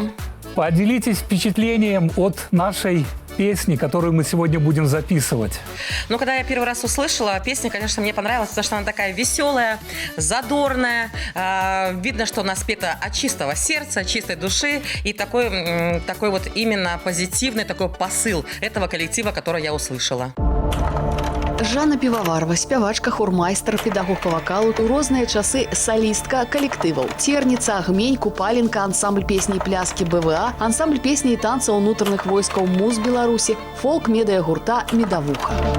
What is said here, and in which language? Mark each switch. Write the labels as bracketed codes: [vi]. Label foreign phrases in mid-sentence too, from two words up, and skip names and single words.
[ru] Поделитесь впечатлением от нашей песни, которую мы сегодня будем записывать. Ну, когда я первый раз услышала, песня, конечно, мне понравилась, потому что она такая веселая, задорная. Видно, что она спета от чистого сердца, от чистой души. И такой вот именно позитивный такой посыл этого коллектива, который я услышала. [be] Жанна Пивоварова, спявачка, хормайстар, педагог па вакалу, у розныя часы салістка калектываў. Церніца, Гмень, Купаленка, ансамбль песні і пляскі БВА, ансамбль песні і танца ўнутраных войскаў МУЗ Беларусі, фолк-медыя гурта «Медавуха».